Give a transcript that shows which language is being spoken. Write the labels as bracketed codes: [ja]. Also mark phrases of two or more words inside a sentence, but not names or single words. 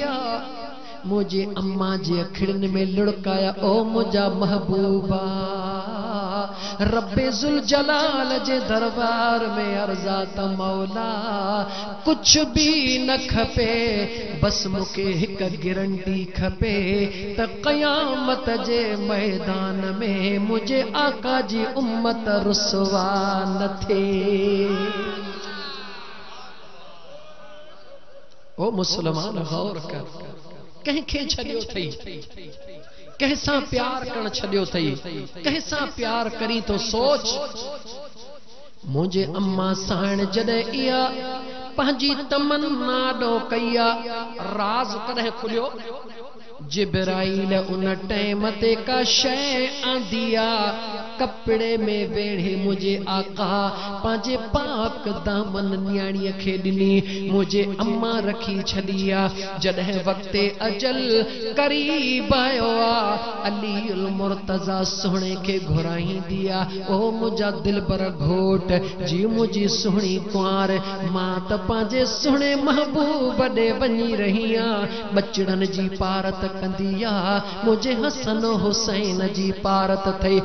[sd] आहे मुझे अम्मा जी अखिड़ियुनि में लुड़काया ओ मुंहिंजा महबूबा रब्बे ज़ुल जलाल जे दरबार में अर्ज़ा त मौला कुछ भी न खपे बस मूंखे हिक गारंटी खपे त क़यामत जे मैदान में मुझे आका जी उम्मत रुसवा न थे। ओ मुसलमान गौर कर, कंहिंखे छॾियो अथई, कंहिंसां प्यार करण छॾियो अथई, कंहिंसां प्यार करी तो सोच। मुझे अम्मा साण जॾहिं इहा पंहिंजी तमन्ना ॾो कई आहे, राज़ कॾहिं खुलियो? जिब्राइल उन टाइम ते का शय आंदी आ, कपड़े में वेढ़े मुझे आका पांजे पाक दामन न्याणीअ खे ॾिनी, मुझे अम्मा रखी छॾी आ। जॾहिं वक़्ते अजल करीब आयो आ, अलीउल मुर्तज़ा सुहिणे खे घुराईंदी आ, ओ मुंहिंजा दिलबर घोट जी मुंहिंजी सुहिणी कुंवार, मां त पंहिंजे सुहिणे महबूब ॾे वञी रही आं, बचड़नि जी पारत कंदी आ, मुझे हसन हुसैन जी पारत थई।